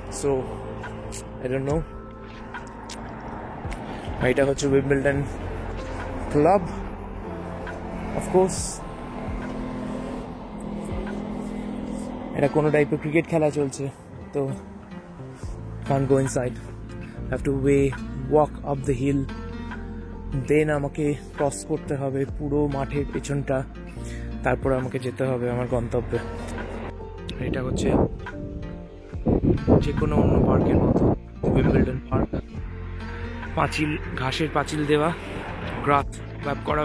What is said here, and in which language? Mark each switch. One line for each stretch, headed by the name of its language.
English: So I don't know.
Bangla: এটা হচ্ছে Wimbledon club of course. এটা কোনো টাইপের ক্রিকেট খেলা চলছে, তো
English: can't go inside. I have to walk up the hill.
Bangla: দেন আমাকে ক্রস করতে হবে পুরো মাঠের পেছনটা, তারপর আমাকে যেতে হবে আমার গন্তব্যে। এটা হচ্ছে যে কোনো অন্য পার্কের মতো উইম্বলডন পার্ক। পাঁচিল, ঘাসের পাঁচিল দেওয়া, গ্রাস ক্লাব করা।